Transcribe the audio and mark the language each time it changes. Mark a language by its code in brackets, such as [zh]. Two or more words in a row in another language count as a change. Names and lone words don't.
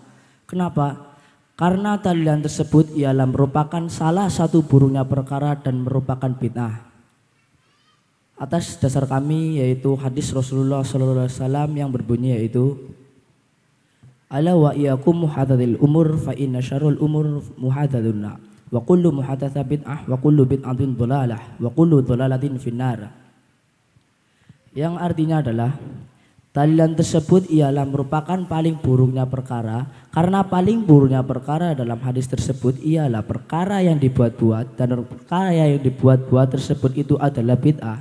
[id] Kenapa? Karena tahlilan tersebut ialah merupakan salah satu buruknya perkara dan merupakan bid'ah. Atas dasar kami yaitu hadis Rasulullah SAW yang berbunyi yaitu [ar] ألا وإياكم محدثات الأمور فإن شر الأمور محدث وكل محدثة بدعة وكل بدعة ضلالة وكل ضلالة في النار. [id] Yang artinya adalah tahlilan tersebut ialah merupakan paling buruknya perkara, karena paling buruknya perkara dalam hadis tersebut ialah perkara yang dibuat-buat, dan perkara yang dibuat-buat tersebut itu adalah bid'ah.